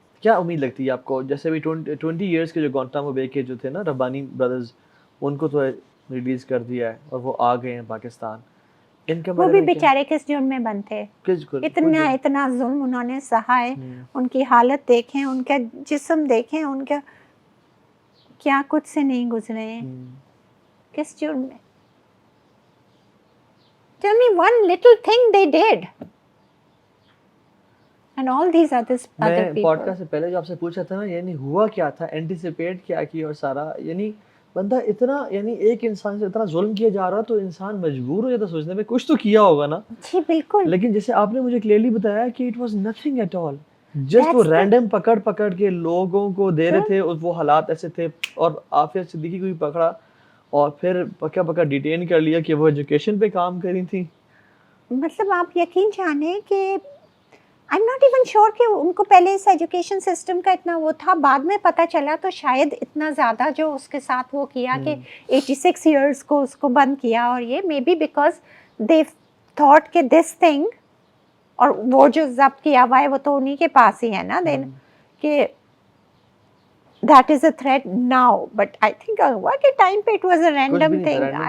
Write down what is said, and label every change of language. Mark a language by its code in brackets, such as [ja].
[ur] کیا امید لگتی ہے آپ کو, جیسے بھی 20 ایئرس کے جو گوانٹانامو بے کے جو تھے نا ربانی بردرز, ان کو تو ریلیز کر دیا ہے اور وہ آ گئے ہیں پاکستان, ان کے وہ بارے بھی میں کیا؟ بیچارے کس جرم میں بند تھے, اتنا ظلم انہوں نے سہا ہے. ان کی حالت دیکھیں, ان کا جسم دیکھیں, ان کا کیا کچھ سے نہیں گزرے ہیں, کس جرم میں. [en] Tell me one little thing they did. And all these other [ur] میں [en] people. [ur] پوڈ کاسٹ سے پہلے جو آپ سے پوچھا تھا نا, یعنی ہوا کیا تھا, اینٹیسپیٹ کیا کی اور سارا, یعنی بندہ اتنا, یعنی ایک انسان سے اتنا ظلم کیا جا رہا تو انسان مجبور ہو جاتا سوچنے میں کچھ تو کیا ہوگا نا. جی بالکل. لیکن جیسے آپ نے مجھے کلیئرلی بتایا کہ [en] it was nothing at all, [ur] just وہ رینڈم پکڑ کے لوگوں کو دے رہے تھے, وہ حالات ایسے تھے. اور عافیہ صدیقی کو بھی پکڑا اور پھر پکا ڈیٹین کر لیا کہ وہ ایجوکیشن پہ کام کری تھی. مطلب آپ یقین جانیں کہ [en] I am not even sure [ur] کہ ان کو پہلے اس ایجوکیشن سسٹم کا اتنا وہ تھا, بعد میں پتہ چلا تو شاید اتنا زیادہ جو اس کے ساتھ وہ کیا کہ 86 ایئرس کو اس کو بند کیا. اور یہ [en] may be because they thought [ur] کہ [en] this thing, [ur] اور وہ جو ضبط کیا ہوا ہے وہ تو انہی کے پاس ہی ہے نا, دین کہ [en] that is a threat now. But I think [ur] ہوا کہ ٹائم پہ [en] it was a random thing.